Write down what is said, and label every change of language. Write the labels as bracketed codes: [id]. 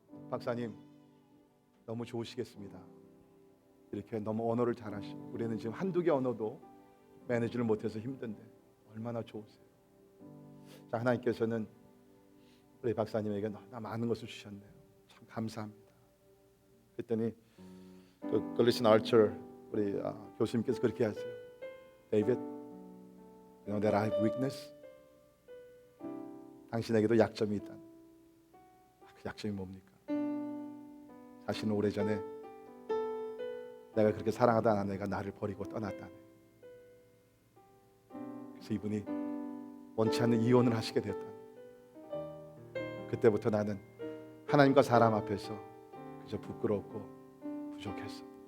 [ko] 박사님, 너무 좋으시겠습니다. 이렇게 너무 언어를 잘하시고 우리는 지금 한두 개 언어도 매니지를 못해서 힘든데 얼마나 좋으세요. 자, 하나님께서는 우리 박사님에게 너무나 많은 것을 주셨네요. 참 감사합니다. 그랬더니 그 글리슨 아처 우리 교수님께서 그렇게 하세요. [en] David, you know that I have weakness. [ko] 당신에게도 약점이 있다. 그 약점이 뭡니까? 자신은 오래전에 내가 그렇게 사랑하던 아내가 나를 버리고 떠났다네. 그래서 이분이 원치 않는 이혼을 하시게 되었다. 그때부터 나는 하나님과 사람 앞에서 그저 부끄럽고 부족했어.